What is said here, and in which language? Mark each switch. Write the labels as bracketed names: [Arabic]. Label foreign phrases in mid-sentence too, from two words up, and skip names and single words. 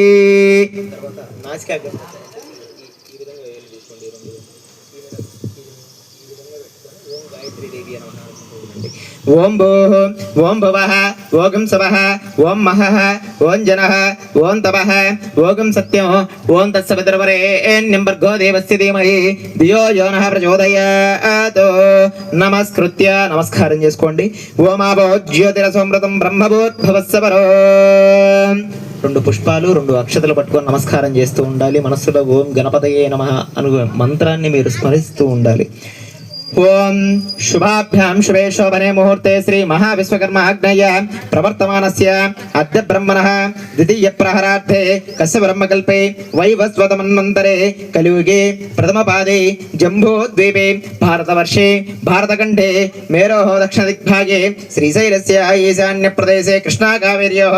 [Sanskrit] ఓం భూః, ఓం భువః, ఓం సవః, ఓం మహః, ఓం జనః, ఓం తపః, ఓం సత్యం, ఓం తత్సవితుర్వరేణ్యం భర్గో దేవస్య ధీమహి ధియో యో నః ప్రచోదయాత్। [Telugu] నమస్కృత్య నమస్కారం చేసుకోండి। [Sanskrit] ఓం ఆపో జ్యోతిరసోమృతం బ్రహ్మభూద్భవస్సవరో। [Telugu] 2 పుష్పాలు 2 అక్షతలు పట్టుకొని నమస్కారం చేస్తూ ఉండాలి। మనస్సులో [Sanskrit] ఓం గణపతయే నమః [Telugu] అను మంత్రాన్ని మీరు స్మరిస్తూ ఉండాలి। [Sanskrit] ओम शुभाभ्यां शुभे शोभने मुहूर्ते श्री महाविश्वकर्मा आज्ञया प्रवर्तमानस्य अद्य ब्रह्मणः द्वितीय प्रहरार्थे कस्य ब्रह्मकल्पे वैवस्वतमन्वन्तरे कलियुगे प्रथमपादे जम्बूद्वीपे भारतवर्षे भारतखण्डे मेरोः दक्षिणदिग्भागे श्रीशैलस्य ईशान्यप्रदेशे कृष्णाकावेर्योः